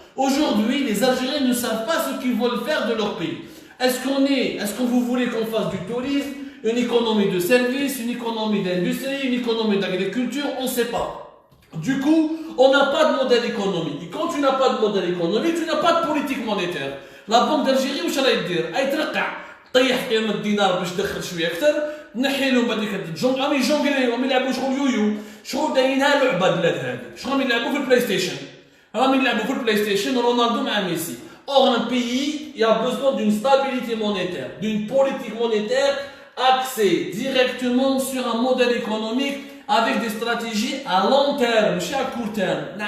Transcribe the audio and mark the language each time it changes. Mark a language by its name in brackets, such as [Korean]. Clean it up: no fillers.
[French] Aujourd'hui, les Algériens ne savent pas ce qu'ils veulent faire de leur pays. Est-ce que vous voulez qu'on fasse du tourisme, une économie de services, une économie d'industrie, une économie d'agriculture? On ne sait pas. Du coup, on n'a pas de modèle économique. Et quand tu n'as pas de modèle économique, tu n'as pas de politique monétaire. La Banque d'Algérie, [Arabic] واش راهي دير؟ راهي ترقع طيح قيمة الدينار باش تدخل شوية أكثر، نحي لهم هذيك راهم يجونغليو، راهم يلعبوا شغل يويو، شغل دايرينها لعبة البلاد هذه، شغل يلعبوا في البلاي ستيشن. راهم يلعبوا في البلاي ستيشن رونالدو مع ميسي. [French] Or, un pays, il a besoin d'une stabilité monétaire, d'une politique monétaire axée directement sur un modèle économique avec des stratégies à long terme, pas à court terme.